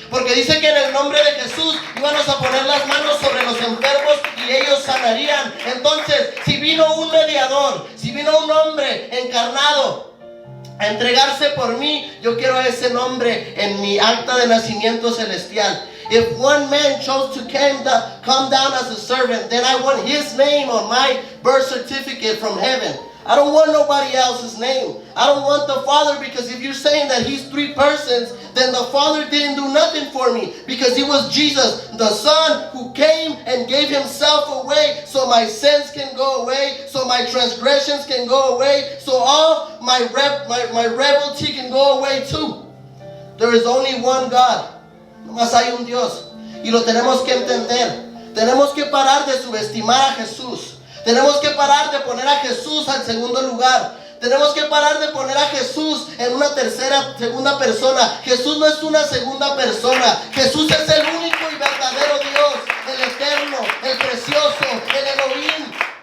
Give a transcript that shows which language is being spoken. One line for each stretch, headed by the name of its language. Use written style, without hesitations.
Spanish: Porque dice que en el nombre de Jesús íbamos a poner las manos sobre los enfermos y ellos sanarían. Entonces, si vino un mediador, si vino un hombre encarnado a entregarse por mí, yo quiero ese nombre en mi acta de nacimiento celestial.
English: If one man chose to come down as a servant, then I want his name on my birth certificate from heaven. I don't want nobody else's name. I don't want the Father, because if you're saying that He's 3 persons, then the Father didn't do nothing for me, because He was Jesus, the Son, who came and gave Himself away so my sins can go away, so my transgressions can go away, so all my rebelty can go away too. There is only one God.
Spanish: Nomás hay un Dios. Y lo tenemos que entender. Tenemos que parar de subestimar a Jesús. Tenemos que parar de poner a Jesús al segundo lugar. Tenemos que parar de poner a Jesús en una segunda persona. Jesús no es una segunda persona. Jesús es el único y verdadero Dios, el eterno, el precioso, el Elohim.